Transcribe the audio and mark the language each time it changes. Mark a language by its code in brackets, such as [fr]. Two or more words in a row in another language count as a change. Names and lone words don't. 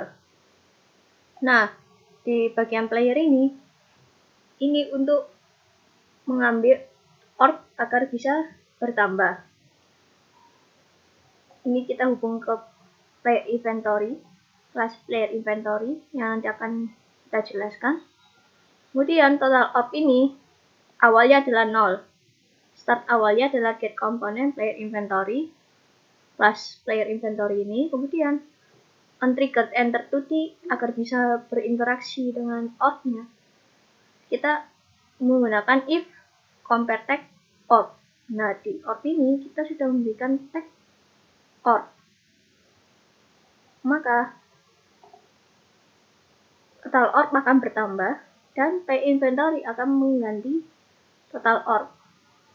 [id] Nah, di bagian player ini untuk mengambil orb agar bisa bertambah. Ini kita hubung ke [en] player inventory, [id] kelas [en] player inventory [id] yang nanti akan kita jelaskan. Kemudian total orb ini awalnya adalah 0. Start awalnya adalah [en] get component player inventory, [id] kelas [en] player inventory [id] ini. Kemudian [en] on trigger enter 2D [id] agar bisa berinteraksi dengan orb-nya, kita menggunakan [en] if compare tag orb. [id] Nah, di orb ini kita sudah memberikan tag orb, maka total orb akan bertambah dan [en] player inventory [id] akan mengganti total orb.